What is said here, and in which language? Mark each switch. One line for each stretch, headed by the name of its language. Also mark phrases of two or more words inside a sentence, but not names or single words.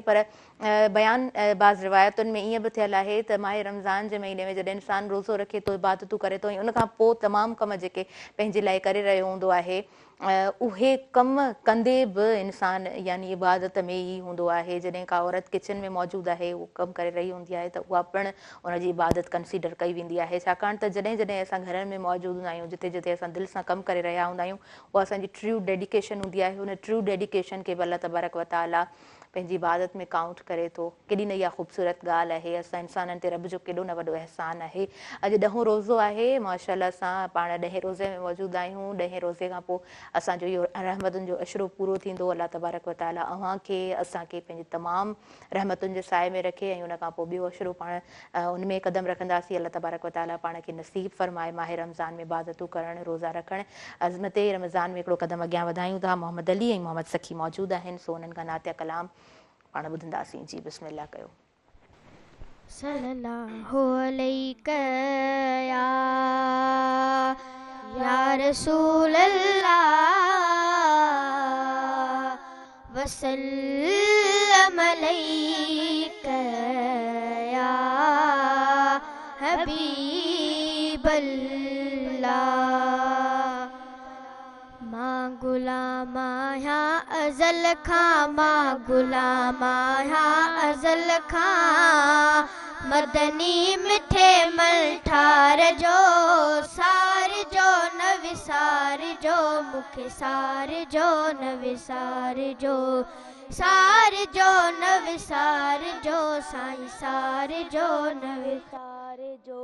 Sindhi: पर बयान बाज़ रिवायतुनि में ईअं बि थियल आहे त माह रमज़ान जे महीने में जॾहिं इंसानु रोज़ो रखे थो, इबादत इबादतूं करे थो ऐं उन खां पोइ तमामु कम जेके पंहिंजे लाइ करे रहियो हूंदो आहे उहे कम कंदे बि इंसान यानी इबादत में ई हूंदो आहे। जॾहिं का औरत किचन में मौजूदु आहे उहो कमु करे रही हूंदी आहे त उहा पिणु उनजी इबादत कंसीडर कई वेंदी आहे, छाकाणि त जॾहिं जॾहिं असां घरनि में मौजूदु हूंदा आहियूं जिते जिते असां दिलि सां कमु करे रहिया हूंदा आहियूं उहा असांजी
English: true dedication
Sindhi: हूंदी आहे। हुन
English: true dedication
Sindhi: खे बि
Arabic: الله تبارك وتعالى
Sindhi: पंहिंजी इबादत में काउंट करे थो। केॾी न इहा ख़ूबसूरत ॻाल्हि आहे, असां इंसाननि ते रब जो केॾो न वॾो अहसान आहे। अॼु 10हों रोज़ो आहे, माशाअल्लाह सां पाण 10हें रोज़े में मौजूदु आहियूं। 10हें रोज़े खां पोइ असांजो इहो रहमतुनि जो अशरो पूरो थींदो।
Arabic: الله تبارك وتعالى
Sindhi: अव्हांखे असांखे पंहिंजे तमामु रहमतुनि जे साए में रखे ऐं उन खां पोइ ॿियो अशरो पाण उन में क़दम रखंदासीं।
Arabic: الله تبارك وتعالى
Sindhi: पाण खे नसीब फरमाए माह रमज़ान में इबादतूं करणु, रोज़ा रखणु। अज़मत रमज़ान में हिकिड़ो क़दम अॻियां वधायूं था। मोहम्मद अली ऐं मोहम्मद सखी मौजूदु आहिनि, सो उन्हनि खां नातिया कलाम पाण ॿुधंदासीं। जी बिस्मिल्लाह कयो।
Arabic: صلى الله عليك يا رسول الله وسلم عليك يا حبيب الله.
Sindhi: मां गुलामा या अज़ल खां, मां गुलामा या अज़ल खां, मदनी मिठे मल्ठार जो सार जो न विसार जो, मूंखे सार जो न विसार जो, सार जो न विसार जो, साईं सार जो न विसार जो।